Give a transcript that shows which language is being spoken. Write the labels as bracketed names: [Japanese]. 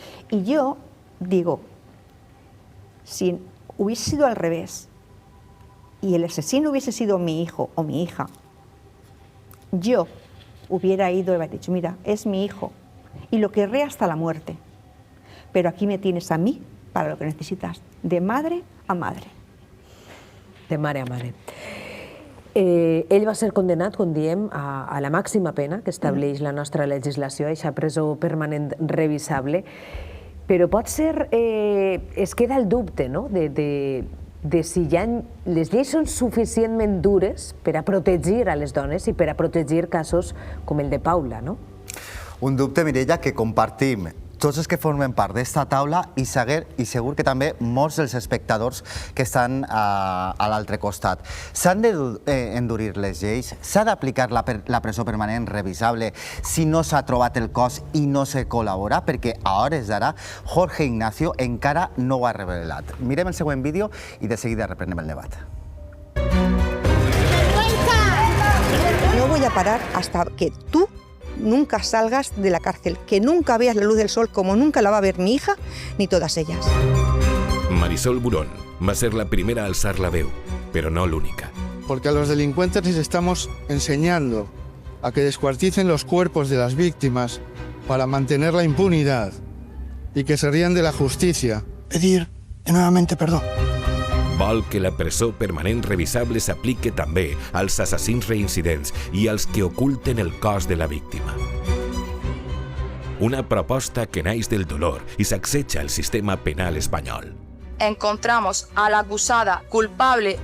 [Spanish] Y yo digo, si hubiese sido al revés y el asesino hubiese sido mi hijo o mi hija, yo hubiera ido y hubiera dicho, mira, es mi hijo y lo querré hasta la muerte, pero aquí me tienes a mí para lo que necesitas, de madre a madre. [Catalan] De mare a mare. Ell va ser condenat, com diem, a la màxima pena que estableix la nostra legislació, aquesta presó permanent revisable, però pot ser, es queda el dubte, no?, de si les lleis són suficientment dures per a protegir a les dones i per a protegir casos com el de Paula, no? Un dubte, Mireia, que compartim tots els que formen part d'esta taula i segur que també molts dels espectadors que estan a l'altre costat. S'han d'endurir les lleis? S'ha d'aplicar la presó permanent revisable si no s'ha trobat el cos i no se col·labora? Perquè a hores d'ara Jorge Ignacio encara no ho ha revelat. Mirem el següent vídeo i de seguida reprenem el debat. [Spanish] No voy a parar hasta que tú nunca salgas de la cárcel, que nunca veas la luz del sol como nunca la va a ver mi hija ni todas ellas. [Catalan] Marisol Burón va a ser la primera a alzar la veu, pero no l'única. [Spanish] Porque a los delincuentes les estamos enseñando a que descuarticen los cuerpos de las víctimas para mantener la impunidad y que se rían de la justicia. Pedir nuevamente perdón. [Catalan] Vol que la presó permanent revisable s'aplique també als assassins reincidents i als que oculten el cos de la víctima. Una proposta que naix del dolor i sacseja el sistema penal espanyol. [Spanish] Encontramos a la acusada culpable.